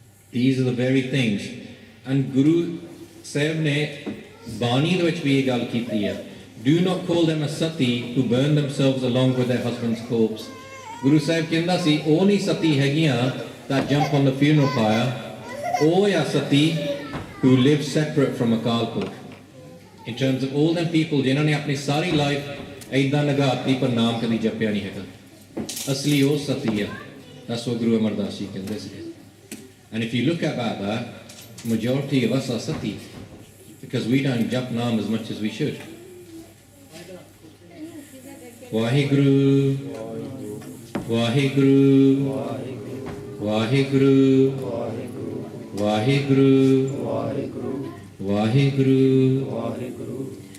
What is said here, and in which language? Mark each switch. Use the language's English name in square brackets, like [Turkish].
[English] These are the very things. And Guru Sahib [Punjabi] ne Bani ਦੇ ਵਿੱਚ ਵੀ ਇਹ ਗੱਲ ਕੀਤੀ ਹੈ, [English] do not call them a sati who burn themselves along with their husband's corpse. [Punjabi] Guru Sahib ਕਹਿੰਦਾ ਸੀ ਉਹ ਨਹੀਂ ਸਤੀ ਹੈਗੀਆਂ [English] that jump on the funeral pyre, [Punjabi] ਉਹ ਆ ਸਤੀ [English] who live separate from Akal Purkh. In terms of all them people [Punjabi] ਜਿਨ੍ਹਾਂ ਨੇ ਆਪਣੀ ਸਾਰੀ life ਏਦਾਂ ਲਗਾਤੀ ਪਰ ਨਾਮ ਕਦੀ ਜਪਿਆ ਨਹੀਂ ਹੈਗਾ, ਅਸਲੀ ਉਹ ਸਤੀ ਆ। [English] That's what Guru Amar Das Ji [Punjabi] ਕਹਿੰਦੇ ਸੀ। [English] And if you look about that, majority of us are sati, because we don't jap naam as much as we should. [Punjabi] Waheguru, Waheguru, Waheguru, Waheguru, Waheguru.